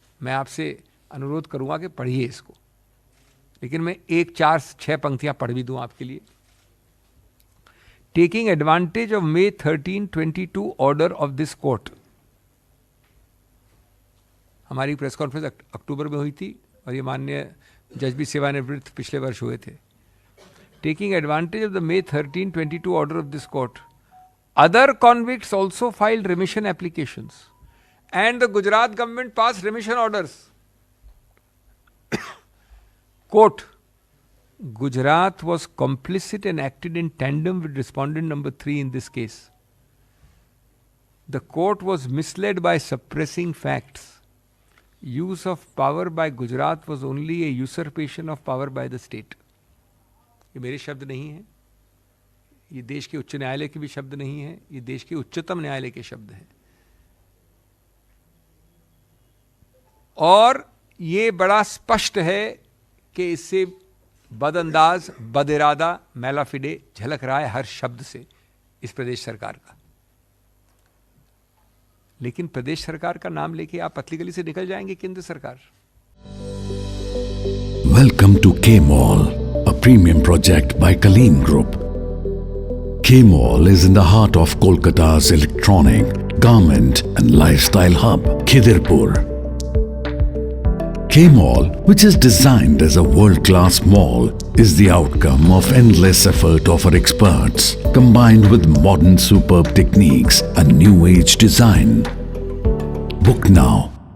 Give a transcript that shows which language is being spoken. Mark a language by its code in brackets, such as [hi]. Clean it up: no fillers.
[hi] मैं आपसे अनुरोध करूंगा कि पढ़िए इसको, लेकिन मैं 4-6 पंक्तियां पढ़ भी दूं आपके लिए। [en] Taking advantage of May 13, 2022 order of this court. [hi] हमारी प्रेस कॉन्फ्रेंस अक्टूबर में हुई थी और ये माननीय जज भी सेवानिवृत्त पिछले वर्ष हुए थे। Taking advantage of the May 13, 2022 order of this court, [en] other convicts also filed remission applications and the Gujarat government passed remission orders. Quote, Gujarat was complicit and acted in tandem with respondent number 3 in this case. The court was misled by suppressing facts. Use of power by Gujarat was only a usurpation of power by the state. [hi] ये मेरे शब्द नहीं हैं, ये देश के उच्च न्यायालय के भी शब्द नहीं है, ये देश के उच्चतम न्यायालय के शब्द हैं। और ये बड़ा स्पष्ट है कि इससे बदअंदाज, बदइरादा, मैलाफिडे झलक रहा है हर शब्द से। इस प्रदेश सरकार का। लेकिन प्रदेश सरकार का नाम लेके आप पतली गली से निकल जाएंगे केंद्र सरकार। [en] Welcome to K-Mall, a premium project by Kaleen Group. K-Mall is in the heart of Kolkata's electronic, garment and lifestyle hub, Khidirpur. K-Mall, which is designed as a world-class mall, is the outcome of endless effort of our experts, combined with modern superb techniques and new age design. Book now